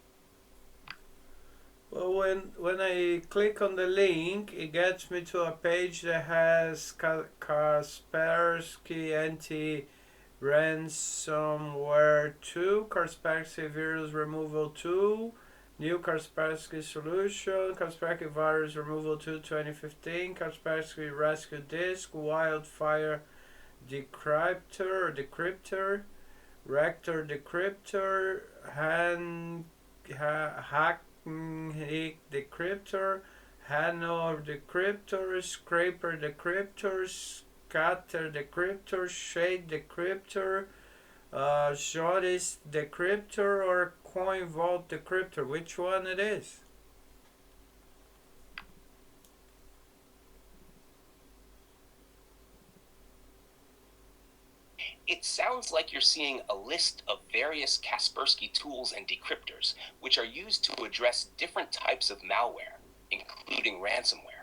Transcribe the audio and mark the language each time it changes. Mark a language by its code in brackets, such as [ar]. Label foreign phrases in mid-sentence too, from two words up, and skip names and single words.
[en] Well, when I click on the link, it gets me to a page that has Kaspersky anti-ransomware 2, Kaspersky virus removal 2, new Kaspersky solution, Kaspersky virus removal 2 2015, Kaspersky rescue disk, wildfire decryptor, rector decryptor, hack decryptor, Hano decryptor, scraper decryptor, scatter decryptor, shade decryptor, Jodis decryptor, or coin vault decryptor. Which one it is? It sounds like you're seeing a list of various Kaspersky tools and decryptors, which are used to address different types of malware, including ransomware.